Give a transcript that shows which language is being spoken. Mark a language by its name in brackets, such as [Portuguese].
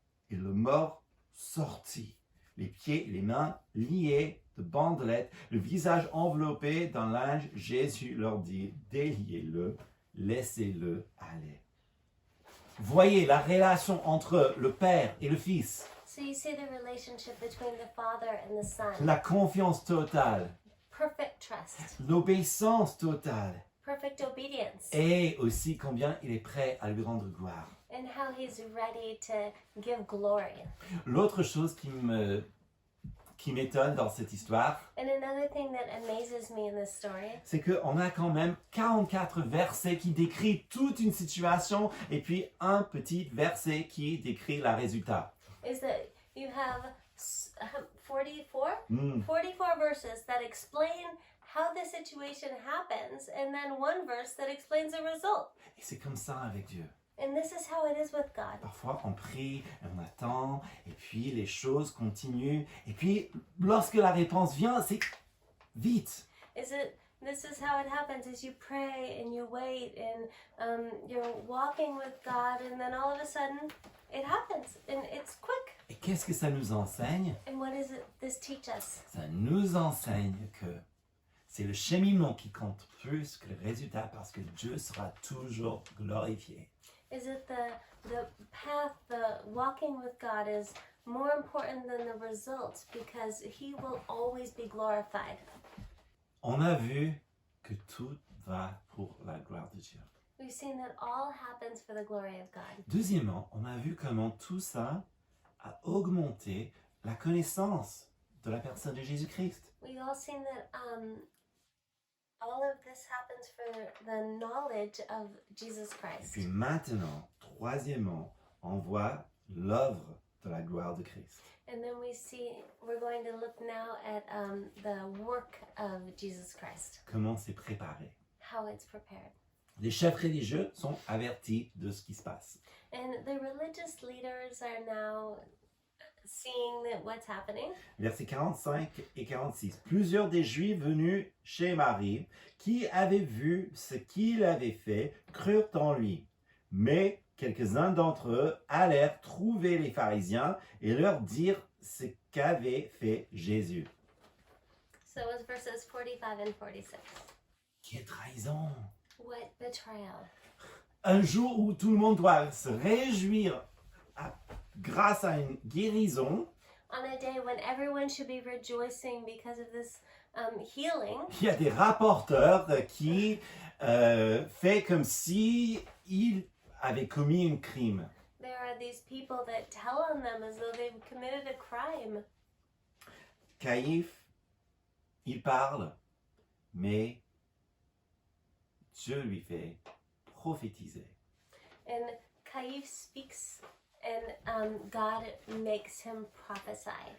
[French] Et le mort sortit, les pieds et les mains liés de bandelettes, le visage enveloppé d'un linge. Jésus leur dit, déliez-le, laissez-le aller. Voyez la relation entre le Père et le Fils, [English] So you see the relationship between the Father and the Son. [French] la confiance totale, [English] Perfect trust, [French] l'obéissance totale, [English] perfect obedience, [French] et aussi combien il est prêt à lui rendre gloire. [English] and how he's ready to give glory. [French] L'autre chose qui m'étonne dans cette histoire, [English] And another thing that amazes me in this story [French] c'est qu'on a quand même 44 versets qui décrivent toute une situation et puis un petit verset qui décrit le résultat. [English] is that you have 44? Hmm. 44 verses that explain how the situation happens, and then one verse that explains the result. [French] Et c'est comme ça avec Dieu. [English] And this is how it is with God. [French] Parfois, on prie, on attend, et puis les choses continuent. Et puis, lorsque la réponse vient, c'est vite. [English] This is how it happens, is you pray and you wait and you're walking with God, and then all of a sudden it happens and it's quick. [French] Et qu'est-ce que ça nous enseigne? [English] And what does this teach us? [French] Ça nous enseigne que c'est le cheminement qui compte plus que le résultat parce que Dieu sera toujours glorifié. [English] Is it the path, the walking with God is more important than the results because he will always be glorified. [French] On a vu que tout va pour la gloire de Dieu. [English] We've seen that all happens for the glory of God. [French] Deuxièmement, on a vu comment tout ça a augmenté la connaissance de la personne de Jésus-Christ. [English] We've all seen that all of this happens for the knowledge of Jesus [French] Et [English] Christ. [French] puis maintenant, troisièmement, on voit l'œuvre de la gloire de Christ. [English] And then we're going to look now at the work of Jesus Christ, [French] Comment c'est préparé. [English] how it's prepared. [French] Les chefs religieux sont avertis de ce qui se passe. [English] And the religious leaders are now seeing that what's happening. [French] Versets 45 et 46. Plusieurs des Juifs venus chez Marie, qui avaient vu ce qu'il avait fait, crurent en lui. Mais quelques-uns d'entre eux allèrent trouver les pharisiens et leur dirent ce qu'avait fait Jésus. [English] So it was verses 45 and 46. [French] Quelle trahison! [English] What betrayal. [French] Un jour où tout le monde doit se réjouir grâce à une guérison, [English] On a day when everyone should be rejoicing because of this healing, [French] il y a des rapporteurs qui fait comme si il avait commis un crime. [English] there are these people that tell on them as though they've committed a crime. [French] Caïphe, il parle, mais Dieu lui fait prophétiser. [English] And Caïphe speaks, and God makes him prophesy.